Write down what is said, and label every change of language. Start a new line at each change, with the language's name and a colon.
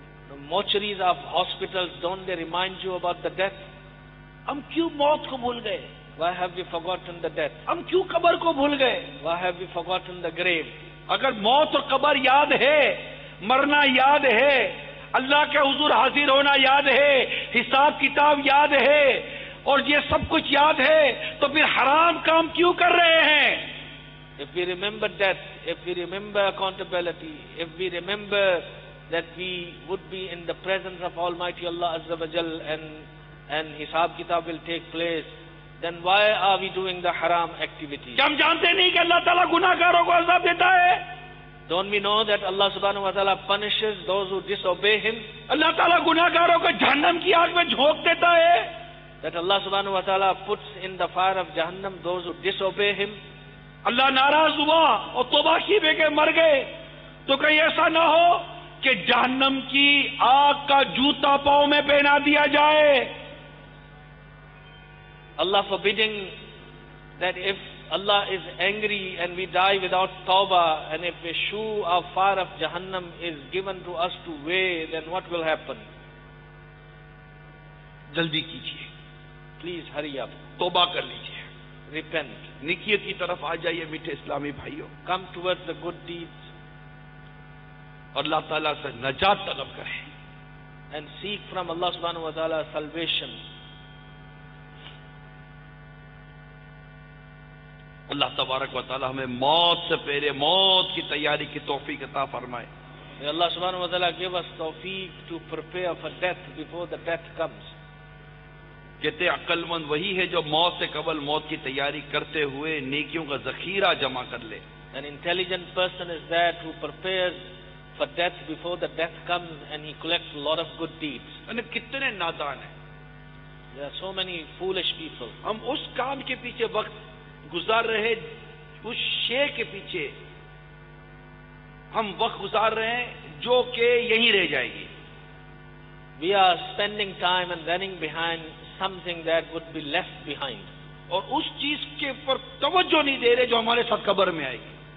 English: The mortuaries of hospitals, don't they remind you about the death?
Hindi: हम क्यों मौत को भूल गए?
English: Why have we forgotten the death?
Hindi: हम क्यों कब्र को भूल गए?
English: Why have we forgotten the grave?
Hindi: अगर मौत और कब्र याद है, मरना याद है, अल्लाह के हुजूर हाजिर होना याद है, हिसाब किताब याद है और ये सब कुछ याद है, तो फिर हराम काम क्यों कर रहे हैं?
English: If we remember death, if we remember accountability, if we remember that we would be in the presence of Almighty Allah Azza wa Jal and Hisab Kitab will take place, then why are we doing the haram activities?
Hindi: क्या हम जानते नहीं कि अल्लाह ताला गुनाहगारों को अज़ाब देता है?
English: Don't we know that Allah subhanahu wa ta'ala punishes those who disobey Him?
Hindi: अल्लाह ताला गुनाहगारों को जहन्नम की आग में झोंक देता है?
English: That Allah subhanahu wa ta'ala puts in the fire of Jahannam those who disobey Him?
Hindi: अल्लाह नाराज हुआ और तौबा की बेके मर गए, तो कहीं ऐसा ना हो कि जहन्नम की आग का जूता पांव में पहना दिया जाए?
English: Allah forbidding that if Allah is angry and we die without tawbah, and if a shoe of fire of Jahannam is given to us to wear, then what will happen?
Hindi: जल्दी कीजिए,
English: Please hurry up.
Hindi: तौबा कर लीजिए,
English: Repent.
Hindi: निकियत की तरफ आ जाइए मीठे इस्लामी भाइयों,
English: Come towards the good deeds
Hindi: और अल्लाह ताला से नजात तलब करें.
English: and seek from Allah subhanahu wa ta'ala salvation.
Hindi: अल्लाह तबारक व तआला हमें मौत से पहले मौत की तैयारी की तौफीक अता फरमाए.
English: May Allah subhanahu wa ta'ala give us tawfiq to prepare for death before the death comes.
Hindi: कहते अक्लमंद वही है जो मौत से कबल मौत की तैयारी करते हुए नेकियों का जखीरा जमा कर ले.
English: An intelligent person is that who prepares for death before the death comes and he collects a lot of good deeds.
Hindi: अने कितने नादान हैं,
English: There are so many foolish people.
Hindi: हम उस काम के पीछे वक्त गुजार रहे, उस शे के पीछे हम वक्त गुजार रहे हैं जो कि यहीं रह जाएगी.
English: We are spending time and running behind something that would be left behind.
Hindi: और उस चीज के ऊपर तवज्जो नहीं दे रहे जो हमारे साथ कब्र में आएगी.